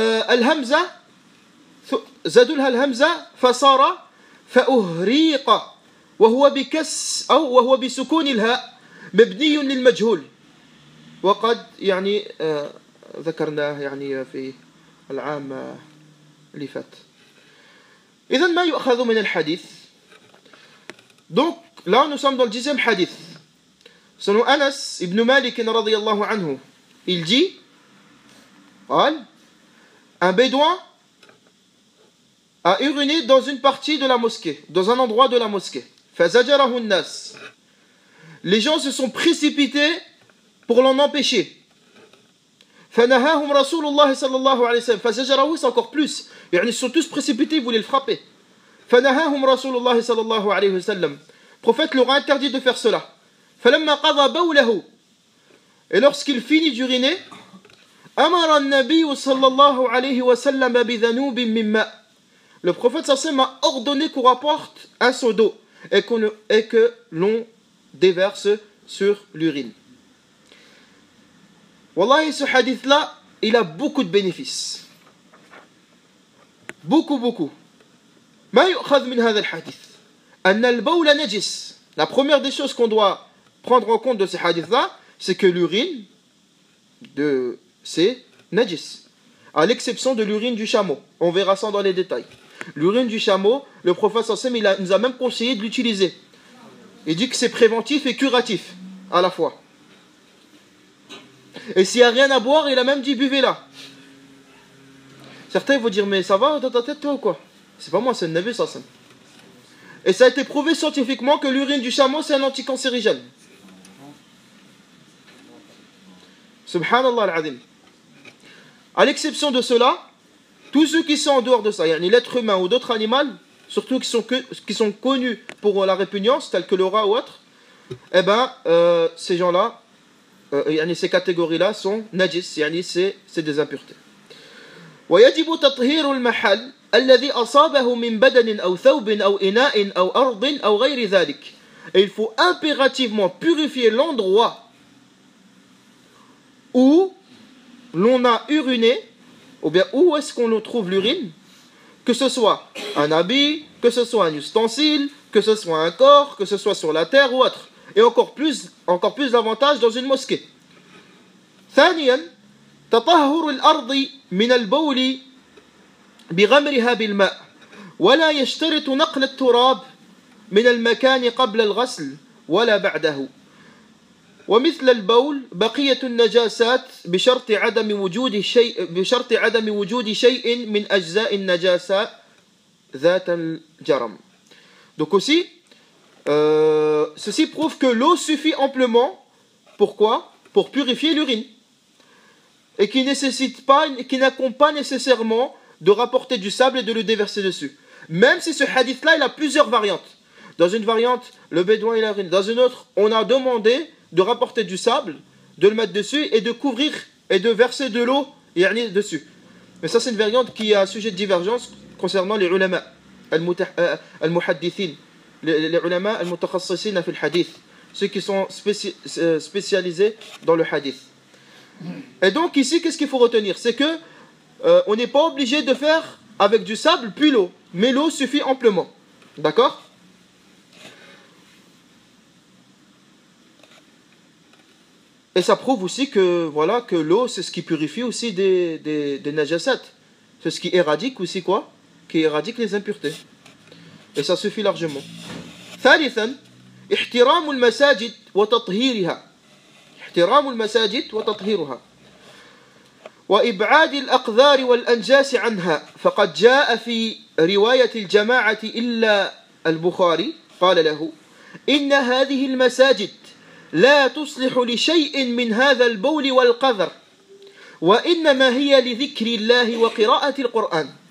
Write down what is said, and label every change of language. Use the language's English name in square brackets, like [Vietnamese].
[Arabic] الهمزة زادوا لها الهمزة فصار فأهريق، وهو بسكون الهاء مبني للمجهول، وقد يعني ذكرناه يعني في العام اللي فات. إذن ما يؤخذ من الحديث. [French] Donc là nous sommes dans le 10e hadith. Selon Anas ibn Malik radiyallahu anhu, il dit un bédouin a uriné dans une partie de la mosquée, dans un endroit de la mosquée. [Arabic] فزجره الناس. [French] Les gens se sont précipités pour l'en empêcher. [Arabic] فنهاهم رسول الله صلى الله عليه وسلم. [French] فزجره, c'est encore plus. Ils se sont tous précipités, ils voulaient le frapper. [Arabic] فنهاهم رسول الله صلى الله عليه وسلم. [French] Le prophète leur a interdit de faire cela. [Arabic] فلما قضى بوله. [French] Et lorsqu'il finit d'uriner, [Arabic] أمر النبي صلى الله عليه وسلم بذنوب من ماء. [French] Le prophète sallam a ordonné qu'on rapporte un seau d'eau et que l'on déverse sur l'urine. Wallahi, ce hadith-là, il a beaucoup de bénéfices. Beaucoup. [Arabic] ما يؤخذ من هذا الحديث أن البول نجس. [French] La première des choses qu'on doit prendre en compte de ces hadiths-là, c'est que l'urine, c'est najis, à l'exception de l'urine du chameau. On verra ça dans les détails. L'urine du chameau, le prophète sallallahu alayhi wa sallam, nous a même conseillé de l'utiliser. Il dit que c'est préventif et curatif à la fois. Et s'il n'y a rien à boire, il a même dit buvez-la. Certains vont dire mais ça va dans ta tête toi ou quoi? C'est pas moi, c'est le Nabi sallallahu alayhi wa sallam. Et ça a été prouvé scientifiquement que l'urine du chameau c'est un anticancérigène. Subhanallah al-azim. À l'exception de cela, tous ceux qui sont en dehors de ça, l'être humain ou d'autres animaux, surtout qui sont connus pour la répugnance, tels que le rat ou autres, eh ben, ces gens-là, ces catégories-là sont najis, c'est des impuretés. [Arabic] ويجب تطهير المحل الذي أصابه من بدن أو ثوب أو إناء أو أرض أو غير ذلك. [French] Et il faut impérativement purifier l'endroit où l'on a uriné, ou bien où est-ce qu'on trouve l'urine, que ce soit un habit, que ce soit un ustensile, que ce soit un corps, que ce soit sur la terre ou autre. Et encore plus d'avantage dans une mosquée. [Arabic] ثانيا تطهر الأرض من البول بغمرها بالماء ولا يشترط نقل التراب من المكان قبل الغسل ولا بعده ومثل البول بقية النجاسات بشرط عدم وجود شيء من أجزاء النجاسة ذات الجرم. [French] Donc aussi, ceci prouve que l'eau suffit amplement. Pourquoi? Pour purifier l'urine. Et qui n'accompt pas nécessairement de rapporter du sable et de le déverser dessus. Même si ce hadith-là, il a plusieurs variantes. Dans une variante, le bédouin il a urine. Dans une autre, on a demandé de rapporter du sable, de le mettre dessus et de couvrir et de verser de l'eau dessus. Mais ça, c'est une variante qui a un sujet de divergence concernant les ulama al-muhaddithin, les [Arabic] ulama al-mutakhassisina fil hadith, [French] ceux qui sont spécialisés dans le hadith. Et donc ici, qu'est-ce qu'il faut retenir? C'est que on n'est pas obligé de faire avec du sable puis l'eau, mais l'eau suffit amplement. D'accord? Et ça prouve aussi que, voilà, que l'eau, c'est ce qui purifie aussi des najasat. C'est ce qui éradique aussi quoi? Qui éradique les impuretés. Et ça suffit largement. [Arabic] ثالثا احترام المساجد وتطهيرها. احترام المساجد وتطهيرها. وإبعاد الأقذار والأنجاس عنها. فقد جاء في رواية الجماعة إلا البخاري قال له إن هذه المساجد لا تصلح لشيء من هذا البول والقذر وإنما هي لذكر الله وقراءة القرآن.